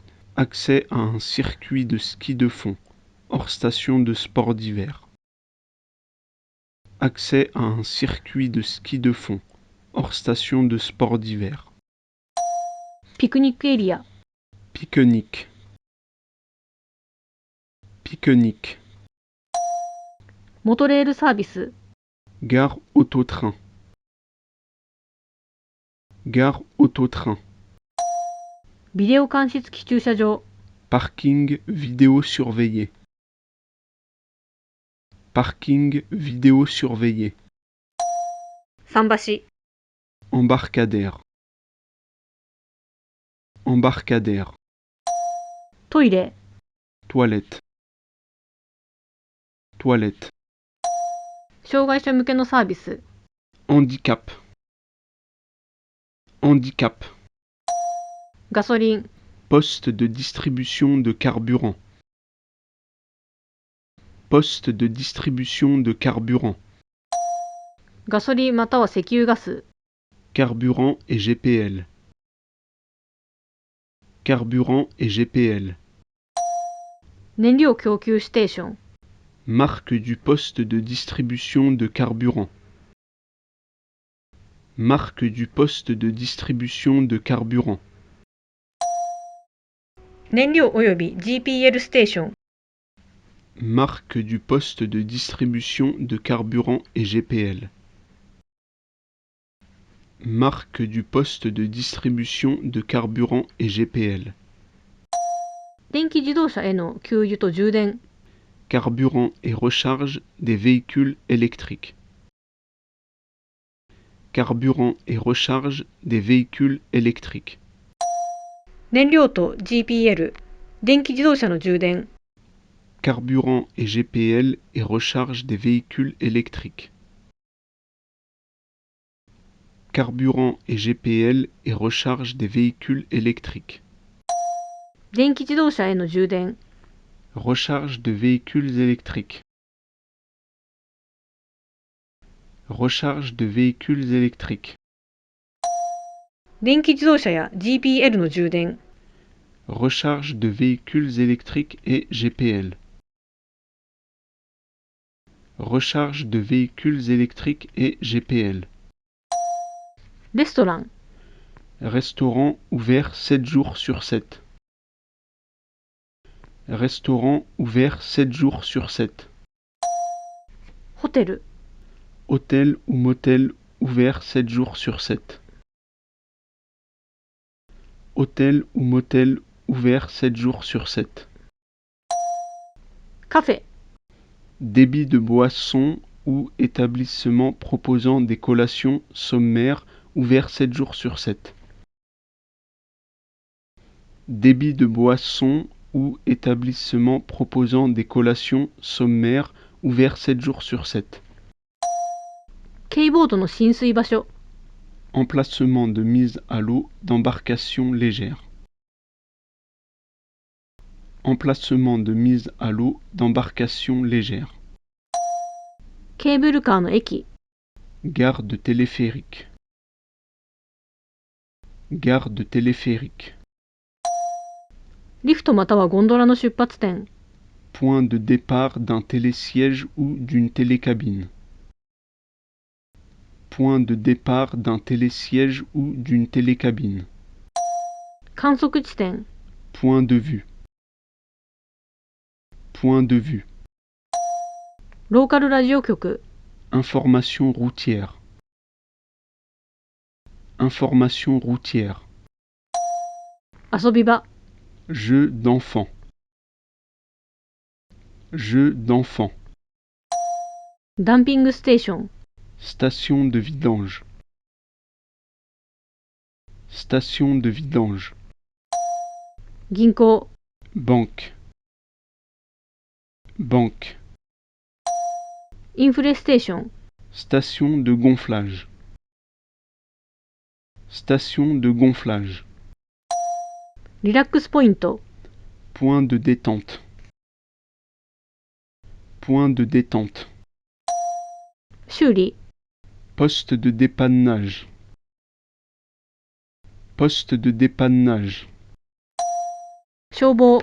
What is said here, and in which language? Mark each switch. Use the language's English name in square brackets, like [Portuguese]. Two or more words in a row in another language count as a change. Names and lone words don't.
[French] accès à un circuit de ski de fond, hors station de sport d'hiver, accès à un circuit de ski de fond, hors station de sport d'hiver, [Japanese] ピクニックエリア、 [French] pique-nique, pique-nique, [Japanese] モトレールサービス、 [French] gare auto-train, gare auto-train, [Japanese] ビデオ監視付き駐車場、 [French] parking vidéo surveillé, parking vidéo surveillé, [Japanese] 桟橋、 [French] embarcadère, embarcadère, [Japanese] トイレ、 [French] toilette, toilette, [Japanese] 障害者向けのサービス、 [French] handicap, handicap, [Japanese] ガソリン、 [French] poste de distribution de carburant, poste de distribution de carburant, [Japanese] ガソリンまたは石油ガス、 [French] carburant et GPL, carburant et GPL, [Japanese] 燃料供給ステーション、 [French] marque du poste de distribution de carburant, marque du poste de distribution de carburant, [Japanese] 燃料および GPL ステーション、 [French] marque du poste de distribution de carburant et GPL, marque du poste de distribution de carburant et GPL, [Japanese] 電気自動車への給油と充電、 [French] carburant et recharge des véhicules électriques, carburant et recharge des véhicules électriques, [Japanese] 燃料と GPL、 電気自動車の充電、 [French] carburant et GPL et recharge des véhicules électriques, carburant et GPL et recharge des véhicules électriques, [Japanese] 電気自動車への充電、 [French] recharge de véhicules électriques, recharge de véhicules électriques, [Japanese] 電気自動車や GPL の充電、 [French] recharge de véhicules électriques et GPL, recharge de véhicules électriques et GPL, [Japanese] レストラン、 [French] restaurant ouvert 7 jours sur 7, restaurant ouvert 7 jours sur 7, [Japanese] ホテル、 [French] hôtel ou motel ouvert 7 jours sur 7, hôtel ou motel ouvert 7 jours sur 7, [Japanese] カフェ、 [French] débit de boissons ou établissement proposant des collations sommaires ouvert 7 jours sur 7, débit de boissons ou établissement proposant des collations sommaires ouvert 7 jours sur 7, [Japanese] ケイボードの浸水場所、 [French] emplacement de mise à l'eau d'embarcation légère, emplacement de mise à l'eau d'embarcation légère, [Japanese] ケーブルカーの駅、 [French] gare de téléphérique, gare de téléphérique, [Japanese] リフトまたはゴンドラの出発点、 [French] point de départ d'un télésiège ou d'une télécabine, point de départ d'un télésiège ou d'une télécabine, [Japanese] 観測地点、 [French] point de vue, point de vue, [Japanese] ローカルラジオ局、 [French] information routière, Information routière. [Japanese] 遊び場、 [French] Jeu d'enfant. Jeu d'enfant. [Japanese] ダンピングステーション、 [French] Station de vidange. Station de vidange. [Japanese] 銀行、 [French] Banque. Banque. [Japanese] インフレステーション、 [French] Station de gonflage. Station de gonflage. [Japanese] リラックスポイント、 [French] Point de détente. Point de détente. [Japanese] 修理、 [French] Poste de dépannage. Poste de dépannage. [Japanese] 消防、